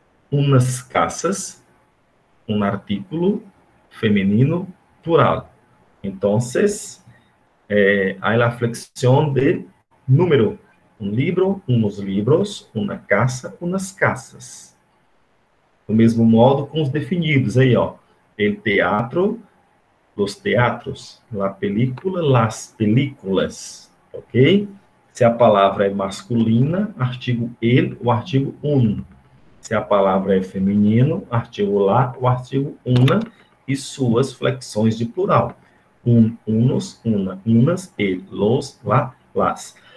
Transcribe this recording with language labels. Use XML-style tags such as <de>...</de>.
<es>Unas casas.</es> <pt>Um artículo feminino plural.</pt> <es>Entonces, hay la flexión de número. Un libro, unos libros, una casa, unas casas.</es> <pt>Do mesmo modo com os definidos aí, ó.</pt> <es>El teatro, los teatros. La película, las películas. Ok?</es> <pt>Se a palavra é masculina, artigo el, o artigo un. Se a palavra é feminino, artigo la, o artigo una e suas flexões de plural.</pt> <es>Un, unos, una, unas, el, los, la, las.</es>